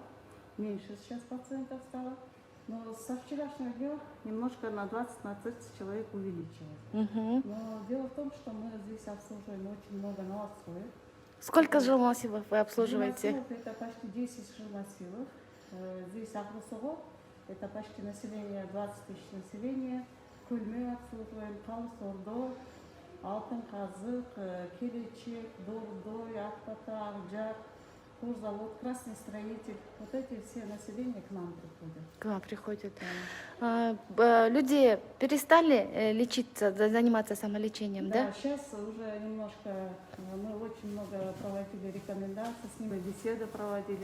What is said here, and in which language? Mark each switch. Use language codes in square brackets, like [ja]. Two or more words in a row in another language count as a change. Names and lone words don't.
[ru] Меньше сейчас пациентов стало. Но со вчерашнего дня немножко на 20-30 человек увеличилось. Но дело в том, что мы здесь обслуживаем очень много новостроек. Сколько жилмассивов вы обслуживаете? Жилмассивов это почти 10 жилмассивов. Здесь Акбасулго. Это почти население, 20 тысяч населения. Кульме обслуживаем, Калыс-Ордо, Алтын Казык, Келечек, Дордой, Акбата, Акжар. кожзавод, красный строитель. Вот эти все населения к нам приходят. К вам приходят. Люди перестали лечиться, заниматься самолечением, да? Сейчас уже немножко, мы очень много проводили рекомендаций, с ними беседы проводили.